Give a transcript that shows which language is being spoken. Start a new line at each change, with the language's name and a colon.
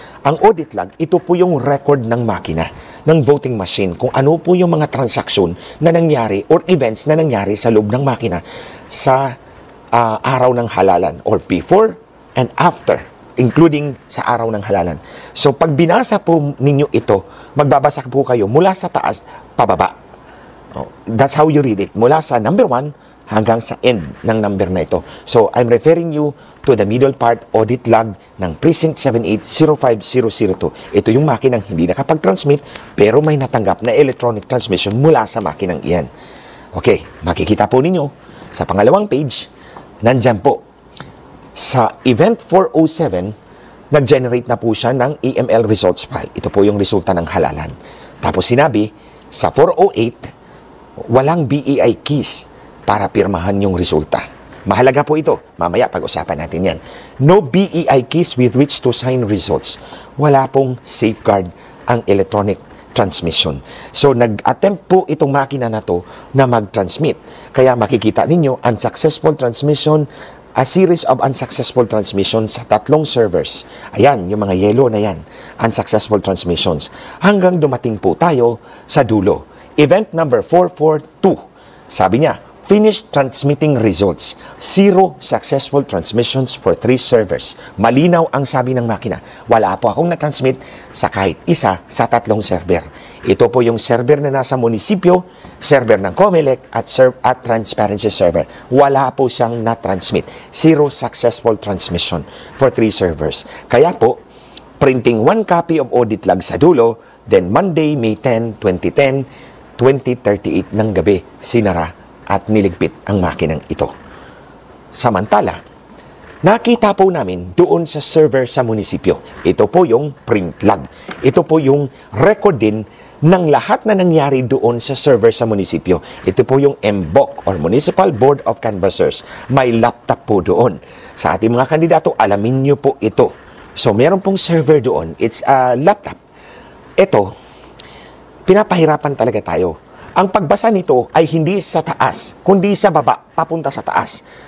Filipino: Ang audit log, ito po yung record ng makina, ng voting machine, kung ano po yung mga transaksyon na nangyari or events na nangyari sa loob ng makina sa araw ng halalan or before and after, including sa araw ng halalan. So, pag binasa po ninyo ito, magbabasa po kayo mula sa taas, pababa.
English: That's how you read it.
Filipino: Mula sa number 1 hanggang sa end ng number na ito.
English: So, I'm referring you to the middle part audit log ng Precinct 7805002.
Filipino: Ito yung makinang hindi nakapag-transmit, pero may natanggap na electronic transmission mula sa makinang iyan. Okay, makikita po ninyo sa pangalawang page, nandyan po, sa event 407, nag-generate na po siya ng EML results file. Ito po yung resulta ng halalan. Tapos sinabi, sa 408, walang BEI keys para pirmahan yung resulta. Mahalaga po ito. Mamaya pag-usapan natin yan.
English: No BEI keys with which to sign results.
Filipino: Wala pong safeguard ang electronic transmission. So, nag-attempt po itong makina na to na mag-transmit. Kaya makikita ninyo,
English: unsuccessful transmission, a series of unsuccessful transmissions sa 3 servers.
Filipino: Ayan, yung mga yellow na yan.
English: Unsuccessful transmissions.
Filipino: Hanggang dumating po tayo sa dulo.
English: Event number 442.
Filipino: Sabi niya,
English: finished transmitting results. 0 successful transmissions for 3 servers.
Filipino: Malinaw ang sabi ng makina. Wala po akong na-transmit sa kahit isa sa 3 server. Ito po yung server na nasa munisipyo, server ng COMELEC at transparency server. Wala po siyang na-transmit.
English: 0 successful transmission for 3 servers.
Filipino: Kaya po,
English: printing 1 copy of audit log
Filipino: sa dulo, then Monday, May 10, 2010, 20:38 ng gabi, sinara at niligpit ang makinang ito. Samantala, nakita po namin doon sa server sa munisipyo. Ito po yung print log. Ito po yung record din ng lahat na nangyari doon sa server sa munisipyo. Ito po yung MBOC or Municipal Board of Canvassers. May laptop po doon. Sa ating mga kandidato, alamin nyo po ito. So, meron pong server doon.
English: It's a laptop.
Filipino: Ito, pinapahirapan talaga tayo. Ang pagbasa nito ay hindi sa taas, kundi sa baba, papunta sa taas.